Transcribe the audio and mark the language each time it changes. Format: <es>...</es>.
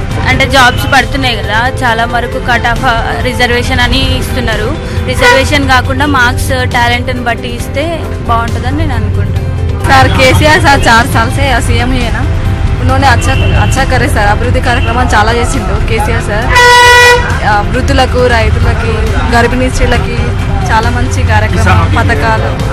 <te>అంటే జాబ్స్ పడుతున్నాయి కదా, చాలా వరకు కట్ ఆఫ్ రిజర్వేషన్ అని ఇస్తున్నారు. రిజర్వేషన్ కాకుండా మార్క్స్ టాలెంట్ని బట్టి ఇస్తే బాగుంటుందని నేను అనుకుంటున్నాను.</te> <ur>सर केसीआर सर 4 साल से सीएम ही है ना, उन्होंने अच्छा करे सर,</ur> <te>అభివృద్ధి కార్యక్రమాలు చాలా చేసిండు కేసీఆర్ సార్. వృద్ధులకు, రైతులకి, గర్భిణీ స్త్రీలకి చాలా మంచి కార్యక్రమాలు, పథకాలు.</te>